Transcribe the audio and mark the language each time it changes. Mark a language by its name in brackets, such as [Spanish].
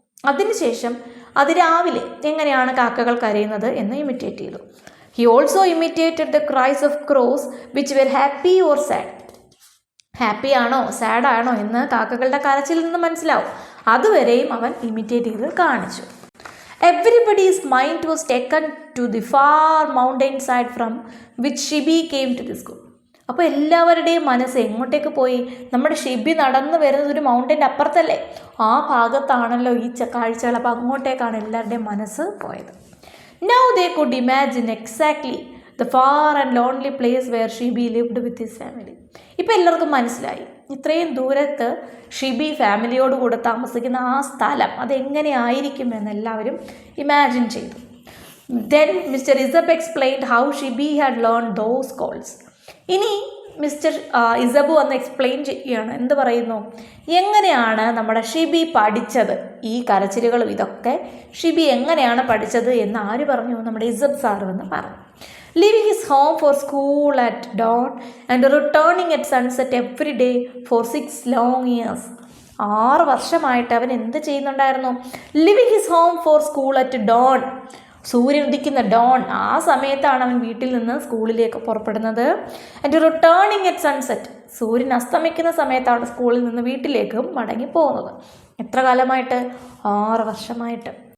[Malayalam] അതിനുശേഷം അതിരാവിലെ എങ്ങനെയാണ് കാക്കകൾ കരയുന്നത് എന്ന് ഇമിറ്റേറ്റ് ചെയ്തു. [English] He also imitated the cries of crows which were happy or sad. [Malayalam] Happy ആണോ സാഡാണോ എന്ന് കാക്കകളുടെ കരച്ചിൽ നിന്ന് മനസ്സിലാവും. അതുവരെയും അവൻ ഇമിറ്റേറ്റ് ചെയ്ത് കാണിച്ചു. [English] Everybody's mind was taken to the far mountain side from which Shibi came to the school. [Malayalam] അപ്പോൾ എല്ലാവരുടെയും മനസ്സ് എങ്ങോട്ടേക്ക് പോയി? നമ്മുടെ ഷിബി നടന്നു വരുന്നത് ഒരു മൗണ്ടൻ്റെ അപ്പുറത്തല്ലേ, ആ ഭാഗത്താണല്ലോ ഈ കാഴ്ചകൾ. അപ്പോൾ അങ്ങോട്ടേക്കാണ് എല്ലാവരുടെയും മനസ്സ് പോയത്. [English] Now they could imagine exactly the far and lonely place where Shibi lived with his family. [Malayalam] ഇപ്പോൾ എല്ലാവർക്കും മനസ്സിലായി ഇത്രയും ദൂരത്ത് ഷിബി ഫാമിലിയോടുകൂടെ താമസിക്കുന്ന ആ സ്ഥലം അതെങ്ങനെയായിരിക്കും എന്നെല്ലാവരും ഇമാജിൻ ചെയ്തു. [English] Then Mr. Isab explained how Shibi had learned those calls. [Malayalam] ഇനി മിസ്റ്റർ ഇസബു വന്ന് എക്സ്പ്ലെയിൻ ചെയ്യുകയാണ്. എന്ത് പറയുന്നു? എങ്ങനെയാണ് നമ്മുടെ ഷിബി പഠിച്ചത്? ഈ കരച്ചിലുകളും ഇതൊക്കെ ഷിബി എങ്ങനെയാണ് പഠിച്ചത് എന്ന് ആര് പറഞ്ഞു? നമ്മുടെ ഇസബ് സാർ എന്ന് പറഞ്ഞു. [English] Leaving his home for school at dawn and returning at sunset every day for 6 long years. [Malayalam] 6 വർഷമായിട്ട് അവൻ എന്ത് ചെയ്യുന്നുണ്ടായിരുന്നു? [English] Leaving his home for school at dawn. [Malayalam] സൂര്യൻ ഉദിക്കുന്ന ഡോൺ ആ സമയത്താണ് അവൻ വീട്ടിൽ നിന്ന് സ്കൂളിലേക്ക് പുറപ്പെടുന്നത്. [English] and returning at sunset, [Malayalam] സൂര്യൻ അസ്തമിക്കുന്ന സമയത്താണ് സ്കൂളിൽ നിന്ന് വീട്ടിലേക്ക് മടങ്ങി പോകുന്നത്. എത്ര കാലമായിട്ട്? 6 വർഷമായിട്ട്.